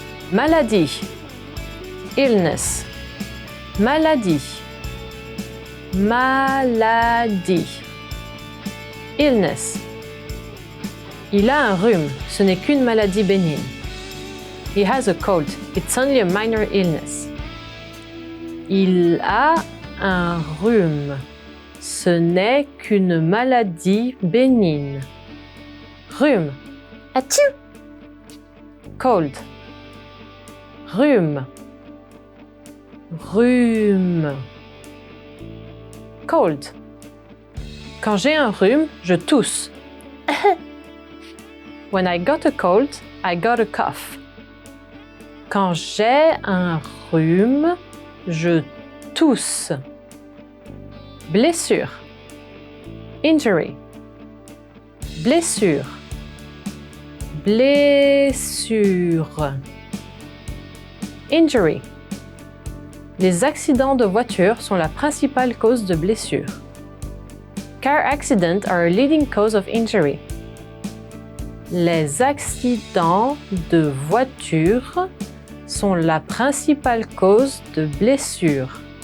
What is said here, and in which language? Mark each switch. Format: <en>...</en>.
<fr>Maladie. Illness. Maladie. Maladie. Illness. Il a un rhume, ce n'est qu'une maladie bénigne.</fr> <en>He has a cold, it's only a minor illness.</en> <fr>Il a un rhume, ce n'est qu'une maladie bénigne. Rhume. Achou! Cold. Rhume. Rhume. Cold. Quand j'ai un rhume, je tousse.</fr> <en>When I got a cold, I got a cough.</en> <fr>Quand j'ai un rhume, je tousse. Blessure. Injury. Blessure. Blessure.</fr> <en>Injury.</en> <fr>Les accidents de voiture sont la principale cause de blessure.</fr> <en>Car accidents are a leading cause of injury.</en> <fr>Les accidents de voiture sont la principale cause de blessure.</fr>